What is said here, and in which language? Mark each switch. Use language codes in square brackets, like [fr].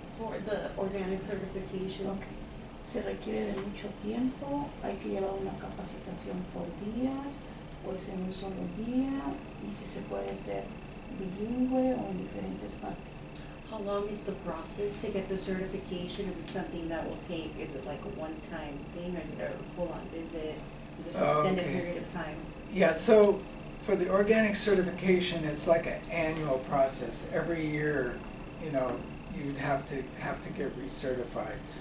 [en] For the organic certification. Okay. [es] Se requiere de mucho tiempo, hay que llevar una capacitación por días, o es en un solo día, y si se puede ser bilingüe o en diferentes partes. [en] How long is the process to get the certification? Is it something that will take, is it like a one-time thing, or is it a full-on visit? Is it an extended Okay. period of time? Yeah, so for the organic certification, it's like an annual process. Every year, you'd have to get recertified.